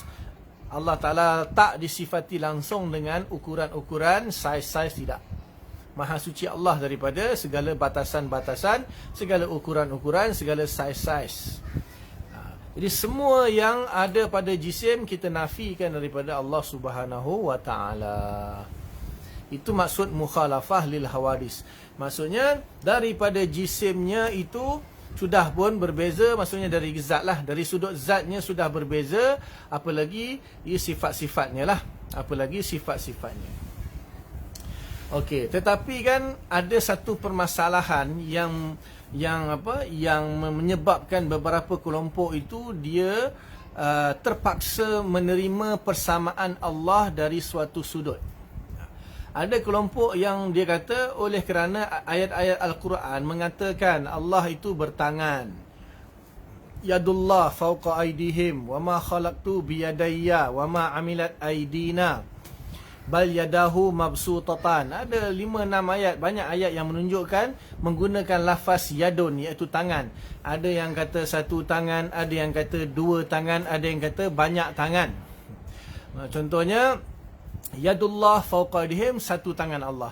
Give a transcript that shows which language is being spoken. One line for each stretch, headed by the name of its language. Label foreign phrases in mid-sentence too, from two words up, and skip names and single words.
Malay: Allah Ta'ala tak disifati langsung dengan ukuran-ukuran, saiz-saiz, tidak. Maha suci Allah daripada segala batasan-batasan, segala ukuran-ukuran, segala saiz-saiz. Jadi semua yang ada pada jisim kita nafikan daripada Allah
Arabic: سبحانه وتعالى.
Malay: Itu maksud
Arabic: مخالفة للحوادث.
Malay: Maksudnya daripada jisimnya itu sudah pun berbeza, maksudnya dari zat lah, dari sudut zatnya sudah berbeza, apalagi sifat-sifatnya lah, apalagi sifat-sifatnya. Okey, tetapi kan ada satu permasalahan yang menyebabkan beberapa kelompok itu dia terpaksa menerima persamaan Allah dari suatu sudut. Ada kelompok yang dia kata oleh kerana ayat-ayat Al-Quran mengatakan Allah itu bertangan.
Arabic: يد الله فوق أيديهم وما خلقت بيدي وما عملت أيدينا. بل يداه مبسوطتان.
Malay: Ada 5-6 ayat, banyak ayat yang menunjukkan menggunakan lafaz yadun, iaitu tangan. Ada yang kata satu tangan, ada yang kata 2 tangan, ada yang kata banyak tangan. Contohnya
Arabic: يد الله فوق أيديهم,
Malay: satu tangan Allah.